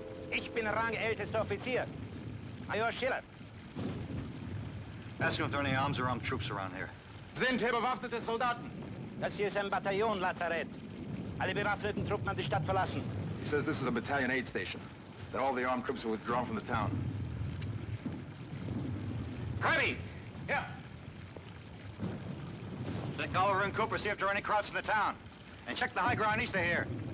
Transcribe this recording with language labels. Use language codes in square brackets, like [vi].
[de] Ich bin rangältester Offizier. Major Schiller. [en] Ask him if there are any arms or armed troops around here. [de] Sind hier bewaffnete Soldaten? Das hier ist ein Bataillon, Lazarett. Alle bewaffneten Truppen haben die Stadt verlassen. [en] He says this is a battalion aid station. That all the armed troops have withdrawn from the town. Kirby! Yeah. Then Gulliver and Cooper see if there are any crowds in the town. And check the high ground east of here.